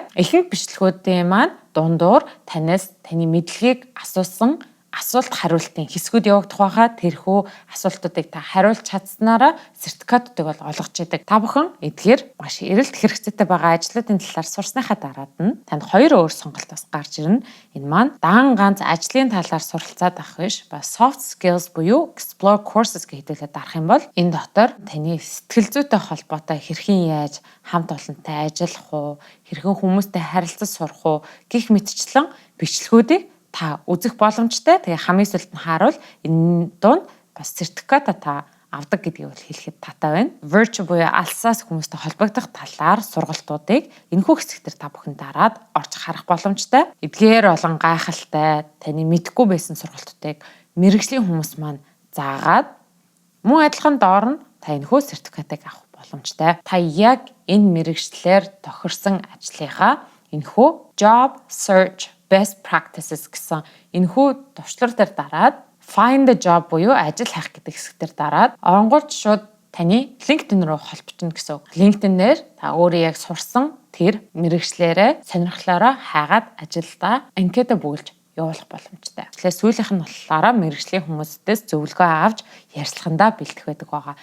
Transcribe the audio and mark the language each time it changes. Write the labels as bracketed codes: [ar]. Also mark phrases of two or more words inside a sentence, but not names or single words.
[mn] Ихэнх бичлэгүүдийн маань дундуур танаас таны мэдлэгийг асуусан асуулт хариултын хэсгүүд явагдах байхаа тэрхүү асуултуудыг та хариулж чадсанараа сертификатуудыг бол олгож идэг. Та бүхэн эдгээр маш эрэлт хэрэгцээтэй байгаа ажлуудын талаар сурсныхаа дараад нь танд 2 өөр сонголт бас гарч ирнэ. Энэ маань дан ганц ажлын талаар суралцаад авах биш, ба [en] soft skills [mn] буюу [en] explore courses [mn] гэдэг дарах юм бол энэ дотор таны сэтгэл зүйтэй холбоотой хэрхэн яаж хамт олонтой ажиллах уу, хэрхэн хүмүүстэй харилцаж сурах уу гэх мэтчлэн бичлэгүүдийг та үзэх боломжтой. Тэгээ хамгийн сүүлд нь харуул энэ донд бас сертификат та авдаг гэдгийг бол хэлэхэд татай байна. Virtual буюу алсаас хүмүүстэй холбогдох талаар сургалтуудыг энэхүү хэсэгтэр та бүхэн дараад орж харах боломжтой. Эдгээр олон гайхалтай таны мэдгүй байсан сургалтуудыг мэргэжлийн хүмүүс маань заагаад мөн адилхан доор нь та энэхүү сертификатыг авах боломжтой. Та яг энэ мэргэжлэр тохирсон ажлынхаа энэхүү [en] job search best practices [mn] гэсэн энэхүү төвчлөр дээр дараад [en] find a job [mn] буюу ажил хайх гэдэг хэсгээр дараад оронгууд шууд таны LinkedIn руу холбогдно гэсэн. LinkedIn-ээр та өөрөө яг сурсан тэр мэргэжлээрээ сонирхлоороо хайгаад ажилдаа анкета бүгэлж явуулах боломжтой. Тэгэхээр сүүлийнх нь болохоор мэргэжлийн хүмүүсээс зөвлөгөө авч ярьцлагандаа бэлдэх байдаг байгаа.